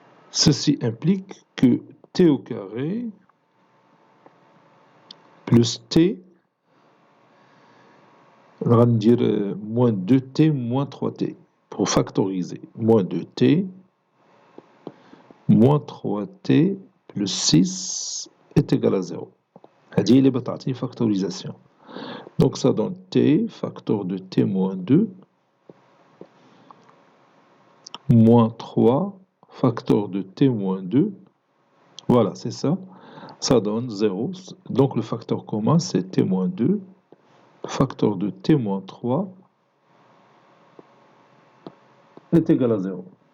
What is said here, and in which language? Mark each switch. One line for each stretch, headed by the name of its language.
French: Ceci implique que t au carré plus t, on va dire moins 2t moins 3t pour factoriser. Moins 2t moins 3t plus 6 est égal à 0.
Arabic: هذه اللي بتعطي factorisation.
French: Donc ça donne t, facteur de t moins 2, moins 3, facteur de t moins 2. Voilà, c'est ça. Ça donne 0. Donc le facteur commun, c'est t moins 2, facteur de t moins 3 est égal à 0.